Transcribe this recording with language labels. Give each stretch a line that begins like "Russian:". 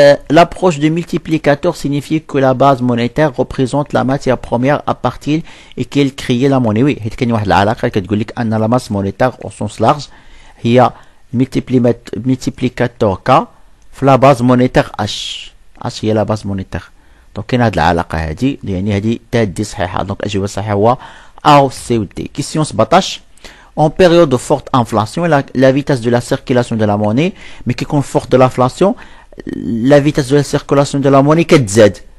French: L'approche de multiplicateur signifie que la base monétaire représente la matière première à partir et qu'elle crée la monnaie. Oui,
Arabic: حيت كاين واحد العلاقة كتقول لك أن
French: la masse monétaire au sens large هي multiplicateur K في la base monétaire H. H هي la base monétaire.
Arabic: donc كاين هاد العلاقة هادي يعني هادي تادي صحيحة. donc الإجابة الصحيحة هو A و C و D.
French: question 17. En période de forte inflation, la vitesse de la circulation de la monnaie, mais qui compte forte de l'inflation, la vitesse de la circulation de la monnaie كتزاد.